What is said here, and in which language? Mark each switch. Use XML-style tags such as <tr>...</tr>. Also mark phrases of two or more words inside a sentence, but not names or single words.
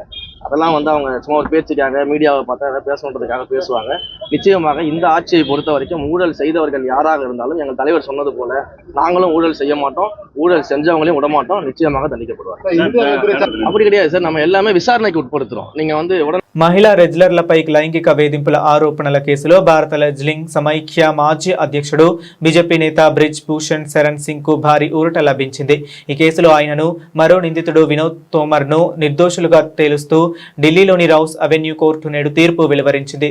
<ta>அதெல்லாம் அவங்க சும்மா ஒரு பேச்சுக்காக மீடியாவை பார்த்தா பேசணுன்றதுக்காக பேசுவாங்க. நிச்சயமாக இந்த ஆட்சியை பொறுத்த வரைக்கும் ஊழல் செய்தவர்கள் யாராக இருந்தாலும் எங்கள் தலைவர் சொன்னது போல நாங்களும் ஊழல் செய்ய மாட்டோம், ஊழல் செஞ்சவங்களையும் விட மாட்டோம், நிச்சயமாக தண்டிக்கப்படுவாங்க. அப்படி கிடையாது சார், நம்ம எல்லாமே விசாரணைக்கு உட்படுத்துறோம். நீங்க உடனே</ta> <te>మహిళా రెజ్లర్లపై లైంగిక వేధింపుల ఆరోపణల కేసులో భారత రెజ్లింగ్ సమైక్య మాజీ అధ్యక్షుడు బీజేపీ నేత బ్రిజ్ భూషణ్ శరణ్ సింగ్ కు భారీ ఊరట లభించింది. ఈ కేసులో ఆయనను మరో నిందితుడు వినోద్ తోమర్ ను నిర్దోషులుగా తేలుస్తూ ఢిల్లీలోని రౌస్ అవెన్యూ కోర్టు నేడు తీర్పు వెలువరించింది.</te>